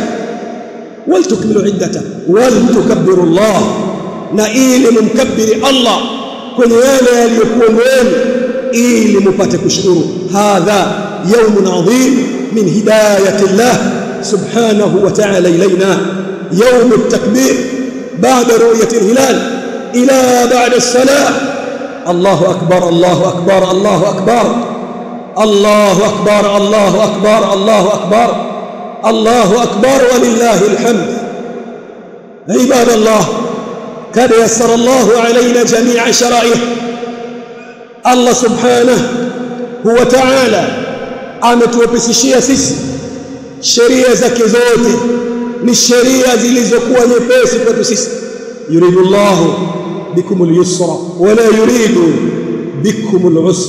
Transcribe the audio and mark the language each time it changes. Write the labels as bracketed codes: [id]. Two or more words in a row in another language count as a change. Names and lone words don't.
[ar] ولتكملوا العدة ولتكبروا الله, [sw] na ili mumkabbiri Allah kwenye yale yaliyokuwa mbele ili mupate kushukuru. [ar] هذا يوم عظيم من هداية الله سبحانه وتعالى إلينا، يوم التكبير بعد رؤية الهلال إلى بعد الصلاة. الله أكبر، الله أكبر، الله أكبر، الله أكبر، الله أكبر، الله أكبر، الله أكبر ولله الحمد. عباد الله قد يسر الله علينا جميع شرائعه. [sw] Allah [ar] سبحانه وتعالى [sw] ametuwepesishia sisi sheria zake zote, ni sheria zilizokuwa nyepesi kwetu sisi. [ar] يريد الله بكم اليسر ولا يريد بكم العسر.